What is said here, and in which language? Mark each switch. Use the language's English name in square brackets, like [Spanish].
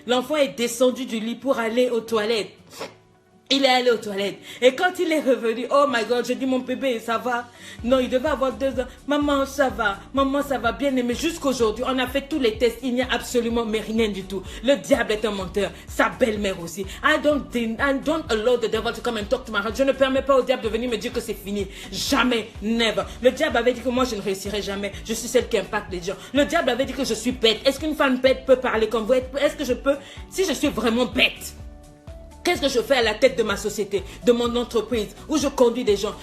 [French] L'enfant est descendu du lit pour aller aux toilettes. Il est allé aux toilettes. Et quand il est revenu, oh my God, je dis mon bébé, ça va? Non, il devait avoir 2 ans. Maman, ça va. Maman, ça va bien aimé. Jusqu'aujourd'hui, on a fait tous les tests. Il n'y a absolument mais rien du tout. Le diable est un menteur. Sa belle-mère aussi. [English] I don't allow the devil to come and talk to my heart. [French] Je ne permets pas au diable de venir me dire que c'est fini. Jamais. Never. Le diable avait dit que moi, je ne réussirai jamais. Je suis celle qui impacte les gens. Le diable avait dit que je suis bête. Est-ce qu'une femme bête peut parler comme vous? Est-ce que je peux? Si je suis vraiment bête, qu'est-ce que je fais à la tête de ma société, de mon entreprise, où je conduis des gens?